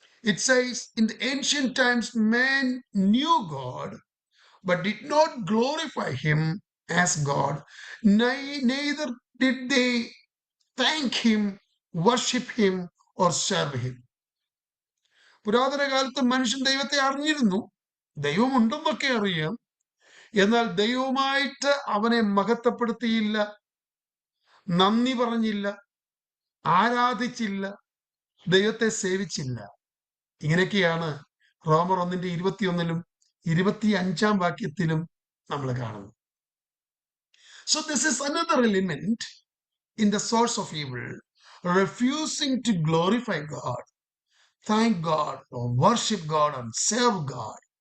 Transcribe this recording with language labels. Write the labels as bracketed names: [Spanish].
[English] It says, in the ancient times man knew God but did not glorify Him as God, neither did they thank Him, worship Him or serve Him. [Malayalam] പുരാതന കാലത്ത് മനുഷ്യൻ ദൈവത്തെ അറിഞ്ഞിരുന്നു, ദൈവമുണ്ടെന്നൊക്കെ അറിയാം, എന്നാൽ ദൈവവുമായിട്ട് അവനെ മഹത്വപ്പെടുത്തിയില്ല, നന്ദി പറഞ്ഞില്ല, ആരാധിച്ചില്ല, ദൈവത്തെ സേവിച്ചില്ല. ഇങ്ങനെയൊക്കെയാണ് റോമർ 1:21-25 വാക്യത്തിലും നമ്മൾ കാണുന്നത്. [English] So this is another element in the source of evil, refusing to glorify God, thank God, or worship God and serve God.